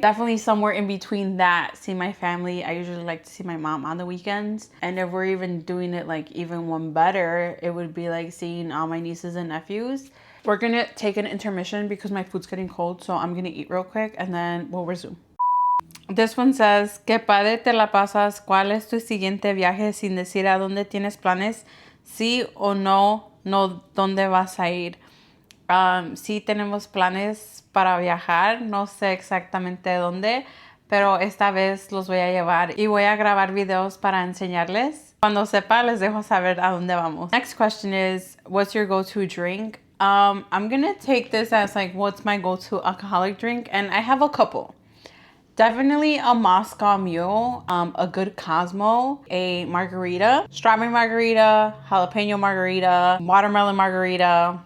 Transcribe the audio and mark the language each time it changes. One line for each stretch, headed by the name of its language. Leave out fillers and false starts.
English: Definitely somewhere in between that, see my family. I usually like to see my mom on the weekends. And if we're even doing it like even one better, it would be like seeing all my nieces and nephews. We're gonna take an intermission because my food's getting cold, so I'm gonna eat real quick and then we'll resume. This one says,
Spanish: ¿Qué padre te la pasas? ¿Cuál es tu siguiente viaje sin decir a dónde tienes planes? Sí o no, ¿dónde vas a ir? Sí tenemos planes para viajar, no sé exactamente dónde, pero esta vez los voy a llevar y voy a grabar videos para enseñarles. Cuando sepa, les dejo saber a dónde vamos.
English: Next question is, what's your go-to drink? I'm gonna take this as like, what's my go-to alcoholic drink? And I have a couple. Definitely a Moscow Mule, a good Cosmo, a margarita, strawberry margarita, jalapeno margarita, watermelon margarita.